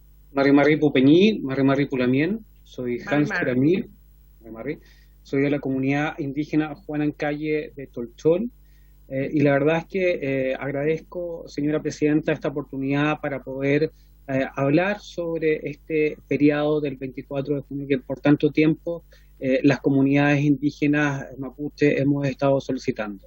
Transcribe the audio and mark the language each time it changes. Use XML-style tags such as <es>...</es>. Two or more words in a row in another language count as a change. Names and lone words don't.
<arn>Mari Mari Pupeñí, Mari Mari Pulamien, soy Hans Mari. Kuramí, Mari Mari,</arn> <es>soy de la comunidad indígena Juanancalle de Tolchol, y la verdad es que agradezco, señora presidenta, esta oportunidad para poder hablar sobre este feriado del 24 de junio que por tanto tiempo las comunidades indígenas mapuche hemos estado solicitando.</es>